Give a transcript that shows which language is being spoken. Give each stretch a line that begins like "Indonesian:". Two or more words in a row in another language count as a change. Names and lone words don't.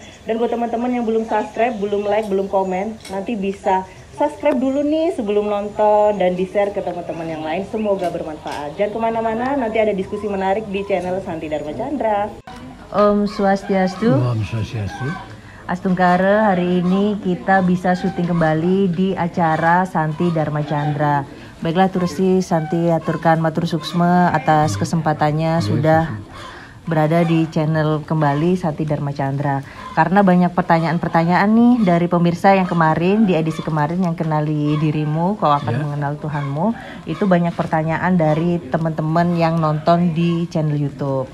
Indonesian: Dan buat teman-teman yang belum subscribe, belum like, belum komen, nanti bisa subscribe dulu nih sebelum nonton dan di-share ke teman-teman yang lain. Semoga bermanfaat. Jangan kemana-mana, nanti ada diskusi menarik di channel Santi Dharma Chandra.
Balinese: Om Swastiastu. Om Swastiastu.
Indonesian: Astungkara, hari ini kita bisa syuting kembali di acara Santi Dharma Chandra. Baiklah Turesi, Santi aturkan
Balinese: matur suksma
Indonesian: atas kesempatannya sudah berada di channel kembali Santi Dharma Chandra. Karena banyak pertanyaan-pertanyaan nih dari pemirsa yang kemarin, di edisi kemarin yang kenali dirimu, kau akan mengenal Tuhanmu. Itu banyak pertanyaan dari teman-teman yang nonton di channel YouTube.